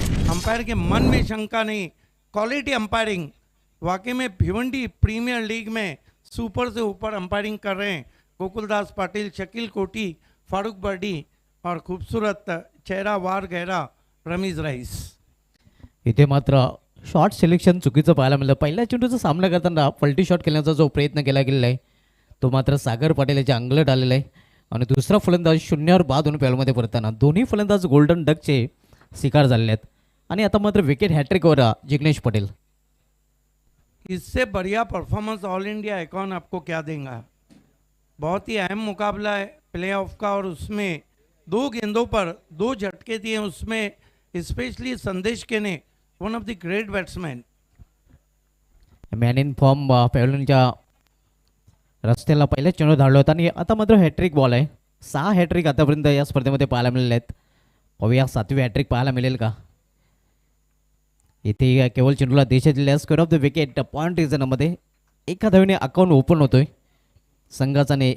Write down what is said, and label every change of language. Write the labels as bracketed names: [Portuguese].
[Hindi] Umpire के मन में शंका नहीं, क्वालिटी अंपायरिंग. वाकई में भिवंडी प्रीमियर लीग में सुपर से ऊपर अंपायरिंग कर रहे हैं गोकुलदास पाटिल, शकील कोटी, फारूक बर्डी और खूबसूरत चेहरा वार गहरा रमीज रईस. [Marathi] इथे मात्र शॉट सिलेक्शन चुकीचं पाहायला मिळलं. पहिल्या चेंडूचा सामना करताना पलटी शॉट खेळण्याचा जो प्रयत्न केला गेलेला आहे तो मात्र सागर पटेल याच्या अंगलट आलेला आहे आणि दुसरा फलंदाज शून्यावर बाद होऊन पॅलमध्ये परतताना दोन्ही फलंदाज गोल्डन डकचे शिकार झालेले आहेत आणि आता मात्र विकेट हॅट्रिकवर जिग्नेश पटेल. [Hindi] इससे बढ़िया परफॉर्मेंस ऑल इंडिया आइकॉन आपको क्या देगा. बहुत ही अहम मुकाबला है प्लेऑफ का और उसमें 2 गेंदों पर 2 झटके दिए. उसमें स्पेशली संदेश के ने [English] One of the great batsman. [Marathi] Man in form पॅव्हलियनच्या रस्त्याला पहिल्या चेंडू धाडला होता आणि आता मात्र हॅट्रिक बॉल आहे. 6 हॅट्रिक आतापर्यंत या स्पर्धेमध्ये पाहायला मिळाले आहेत. पाहूया 7वी हॅट्रिक पाहायला मिळेल का. इथे केवळ चेंडूला देशातील square of the wicket point रिझनमध्ये एका धावेने अकाउंट ओपन होतोय संघाचाने.